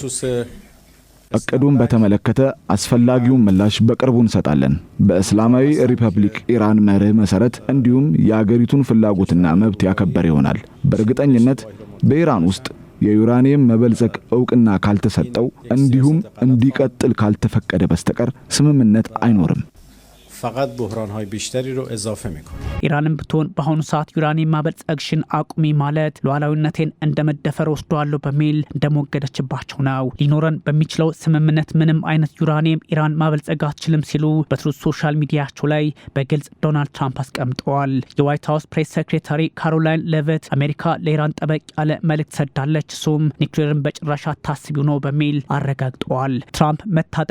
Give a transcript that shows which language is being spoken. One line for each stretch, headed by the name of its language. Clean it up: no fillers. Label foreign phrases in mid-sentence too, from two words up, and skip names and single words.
Amharic: እቅዱን በተመለከተ አስፈላጊውን ምላሽ በቅርቡ እንሰጣለን። በእስላማዊ ሪፐብሊክ ኢራን መርህ መሰረት እንዲሁም የአገሪቱን ፍላጎትና መብት ያከበር ይሆናል። በእርግጠኝነት በኢራን ውስጥ የዩራኒየም መበልጸግ እውቅና ካልተሰጠው እንዲሁም እንዲቀጥል ካልተፈቀደ በስተቀር ስምምነት አይኖርም።
Persian: فقط بحران‌های بیشتری رو اضافه می‌کنه.
Amharic: ኢራንም ብትሆን በአሁኑ ሰዓት ዩራኒየም ማበልጸግሽን አቁሚ ማለት ሉዓላዊነቴን እንደመደፈር ወስዷለሁ በሚል እንደሞገደችባቸው ነው። ሊኖረን በሚችለው ስምምነት ምንም አይነት ዩራኒየም ኢራን ማበልጸግ አትችልም ሲሉ በትሩዝ ሶሻል ሚዲያቸው ላይ በግልጽ ዶናልድ ትራምፕ አስቀምጠዋል። የዋይት ሀውስ
English: press secretary
Amharic: ካሮላይን ሌቪት አሜሪካ ለኢራን ጠበቅ ያለ መልእክት ሰዳለች፣ እሱም ኒውክሌርን በጭራሽ አታስቢው ነው በሚል አረጋግጠዋል። ትራምፕ መታጠቅ